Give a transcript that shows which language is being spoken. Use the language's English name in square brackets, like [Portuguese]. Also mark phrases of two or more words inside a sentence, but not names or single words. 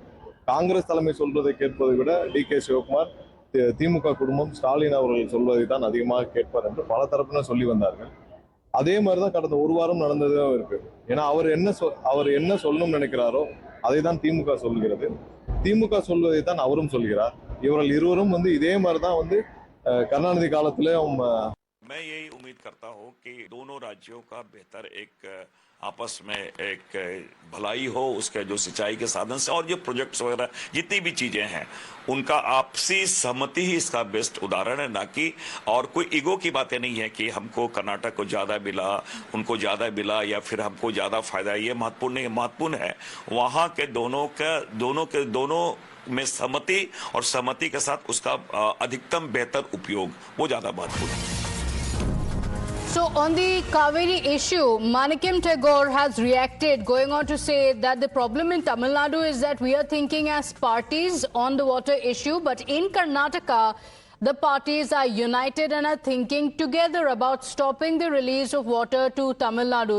[Tamil] காங்கிரஸ் தலைமை சொல்வதை கேட்பதை விட டி.கே. சிவகுமார் திமுக குடும்பம் ஸ்டாலின் அவர்கள் சொல்வதை தான் அதிகமாக கேட்பார் என்று பல தரப்பினர் சொல்லி வந்தார்கள். அதே மாதிரிதான் கடந்த ஒரு வாரம் நடந்ததும் இருக்கு. ஏன்னா அவர் என்ன சொல்லணும்னு நினைக்கிறாரோ அதை தான் திமுக சொல்கிறது. திமுக சொல்வதை தான் அவரும் சொல்கிறார். இவர்கள் இருவரும் இதே மாதிரிதான் கருணாநிதி காலத்திலே [Hindi] मैं यही उम्मीद करता हूं कि दोनों राज्यों का बेहतर एक आपस में एक भलाई हो, उसके जो सिंचाई के साधन से और जो प्रोजेक्ट्स वगैरह जितनी भी चीजें हैं उनका आपसी सहमति ही इसका बेस्ट उदाहरण है, ना कि और कोई ईगो की बातें नहीं है कि हमको कर्नाटक को ज्यादा मिला, उनको ज्यादा मिला या फिर हमको ज्यादा फायदा। ये महत्वपूर्ण नहीं, महत्वपूर्ण है वहां के दोनों में सहमति और सहमति के साथ उसका अधिकतम बेहतर उपयोग, वो ज्यादा महत्वपूर्ण है। [English] So on the Kaveri issue, Manickam Tagore has reacted, going on to say that the problem in Tamil Nadu is that we are thinking as parties on the water issue, but in Karnataka, the parties are united and are thinking together about stopping the release of water to Tamil Nadu.